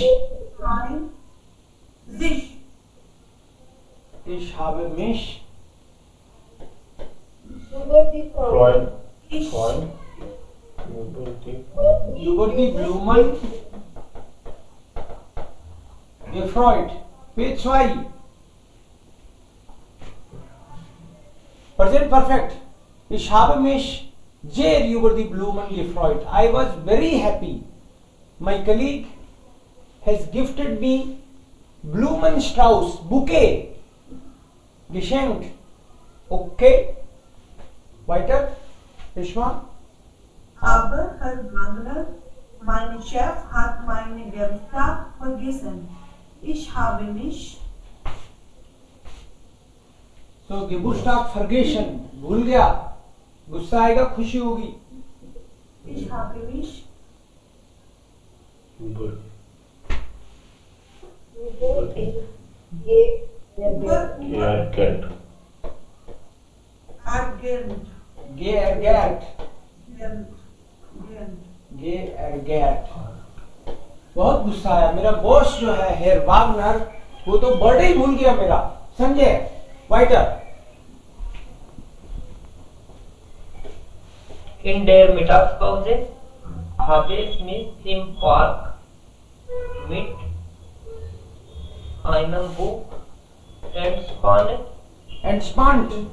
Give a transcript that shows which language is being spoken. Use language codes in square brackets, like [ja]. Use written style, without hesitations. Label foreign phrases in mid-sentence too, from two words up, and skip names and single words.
[de] Freuen sich. Ich habe mich. Über die Freund. Freund. Ich. Freund. Über die. über die Blumen gefreut. [en] Page 2. Present perfect. [de] Ich habe mich sehr über die Blumen gefreut. [en] I was very happy. My colleague has gifted me Blumenstrauß, Bouquet, geschenkt. [de] Okay. Weiter. Ishma. Aber Herr Wagner, mein Chef hat meine Geburtstag vergessen. Ich habe mich तो Geburtstag vergessen, [hi] भूल गया, गुस्सा आएगा, खुशी होगी. [de] Ich habe mich Über. Über die über Geärgert. ärgert. geärgert, Ärgert. geärgert. [hi] बहुत गुस्सा आया. मेरा बॉस जो है हेयर वागनर, वो तो बर्थडे ही भूल गया मेरा. [de] संजय, वाइटर. In der Mittagspause habe ich mich im Park mit einem Buch entspannt. Entspannt.